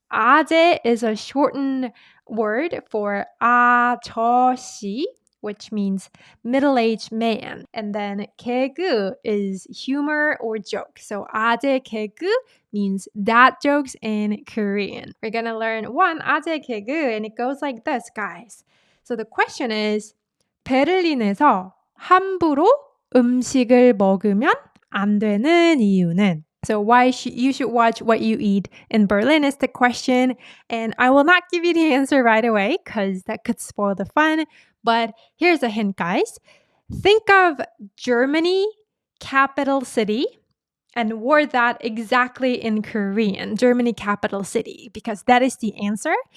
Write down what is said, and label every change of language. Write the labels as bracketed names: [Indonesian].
[English] 아재 is a shortened word for 아저씨, which means middle-aged man. And then 개그 is humor or joke. So 아재개그 means dad jokes in Korean. We're going to learn one 아재개그, and it goes like this, guys. So the question is, [Korean] 베를린에서 함부로 음식을 먹으면 안 되는 이유는? [English] So why you should watch what you eat in Berlin is the question. And I will not give you the answer right away because that could spoil the fun. But here's a hint, guys. Think of Germany, capital city, and word that exactly in Korean, Germany, capital city, because that is the answer.